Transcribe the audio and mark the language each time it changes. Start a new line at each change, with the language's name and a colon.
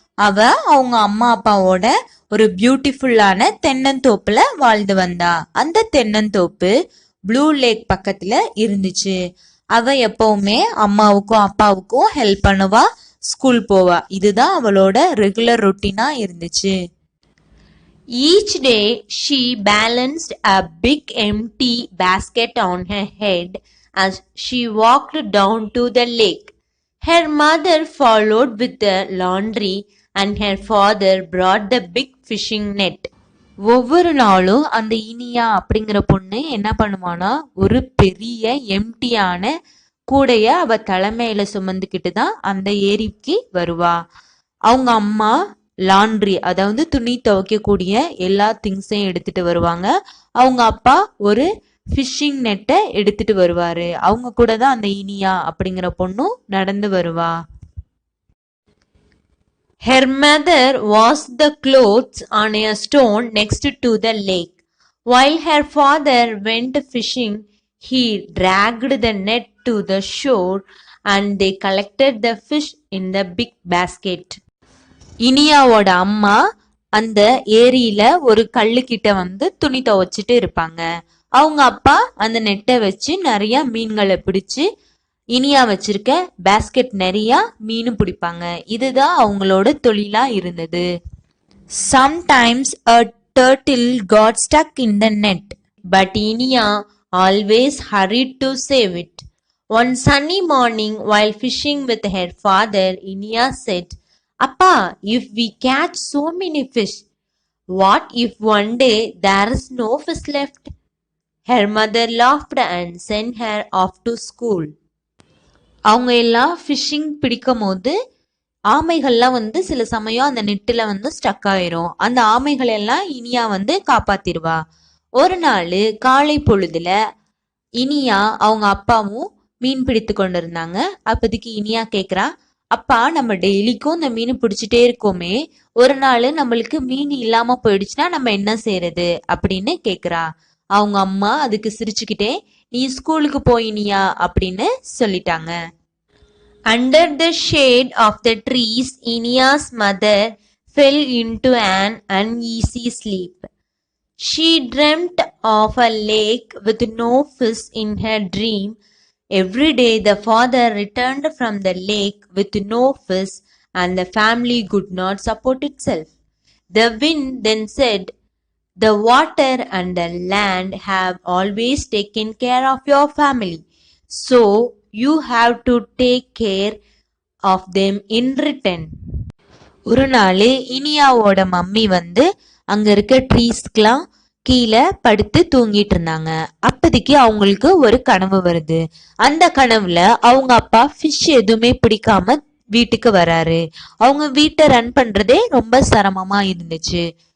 Tamil: அவங்க அம்மா அப்பாவோட ஒரு பியூட்டிஃபுல்லான தென்னந்தோப்புல வாழ்ந்து வந்தா. அந்த தென்னந்தோப்பு ப்ளூ லேக் பக்கத்துல இருந்துச்சு. அவ எப்பவுமே அம்மாவுக்கும் அப்பாவுக்கும் ஹெல்ப் பண்ணுவா, ஸ்கூல் போவா. இதுதான் அவளோட ரெகுலர் ரொட்டீனா இருந்துச்சு.
English: Each day she balanced a big empty basket on her head as she walked down to the lake. Her mother followed with the laundry and her father brought the big fishing net.
Tamil: ஒவ்வொரு நாளும் அந்த இனியா அப்படிங்கிற பொண்ணு என்ன பண்ணுவானா, ஒரு பெரிய எம்டியான கூடைய அவ தலைமையில சுமந்துக்கிட்டு தான் அந்த ஏரிக்கு வருவா. அவங்க அம்மா லாண்ட்ரி, அதாவது துணி துவைக்கக்கூடிய எல்லா திங்ஸையும் எடுத்துட்டு வருவாங்க. அவங்க அப்பா ஒரு ஃபிஷிங் நெட்டை எடுத்துட்டு வருவாரு. அவங்க கூட தான் அந்த இனியா அப்படிங்கிற பொண்ணும் நடந்து வருவா.
English: Her mother washed the clothes on a stone next to the lake. While her father went fishing, he dragged the net to the shore and they collected the fish in the big basket.
Tamil: இனியாவோட அம்மா அந்த ஏரியில ஒரு கல்லுக்கிட்ட வந்து துணி துவைச்சிட்டு இருப்பாங்க. அவங்க அப்பா அந்த நெட்டை வச்சு நிறைய மீன்களை பிடிச்சு இனியா வச்சிருக்க பேஸ்கெட் நிறைய மீனும் பிடிப்பாங்க. இதுதான் அவங்களோட தொழிலா இருந்தது.
English: Sometimes a turtle got stuck in the net, but Inia always hurried to save it. One sunny morning, while fishing with her father, Inia said, "Appa, if we catch so many fish, what if one day there is no fish left?" Her mother laughed and sent her off to school.
Tamil: அவங்க எல்லாம் phishing பிடிக்கும் போது ஆமைகள்லாம் வந்து சில சமயம் அந்த நெட்டில் வந்து ஸ்டக் ஆயிரும். அந்த ஆமைகள் எல்லாம் இனியா வந்து காப்பாத்திருவா. ஒரு நாள் காலை பொழுதுல இனியா அவங்க அப்பாவும் மீன் பிடித்து கொண்டு இருந்தாங்க. அப்போதைக்கு இனியா கேக்குறா, அப்பா நம்ம டெய்லிக்கும் இந்த மீன் பிடிச்சிட்டே இருக்கோமே, ஒரு நாள் நம்மளுக்கு மீன் இல்லாம போயிடுச்சுன்னா நம்ம என்ன செய்யறது அப்படின்னு கேக்குறா. அவங்க அம்மா அதுக்கு சிரிச்சுக்கிட்டே, நீ ஸ்கூலுக்கு போயினியா அப்படின்னு சொல்லிட்டாங்க.
English: Under the shade of the trees, Inia's mother fell into an uneasy sleep. She dreamt of a lake with no fish in her dream. Every day the father returned from the lake with no fish and the family could not support itself. The wind then said, "The water and the land have always taken care of your family, so you have to take care of them in return."
Tamil: ஒரு நாள் இனியாவோட mummy வந்து அங்க இருக்க ட்ரீஸ்க்கெல்லாம் கீழே படுத்து தூங்கிட்டு இருந்தாங்க. அப்போதைக்கு அவங்களுக்கு ஒரு கனவு வருது. அந்த கனவுல அவங்க அப்பா ஃபிஷ் எதுவுமே பிடிக்காம வீட்டுக்கு வராரு. அவங்க வீட்டை ரன் பண்றதே ரொம்ப சிரமமா இருந்துச்சு.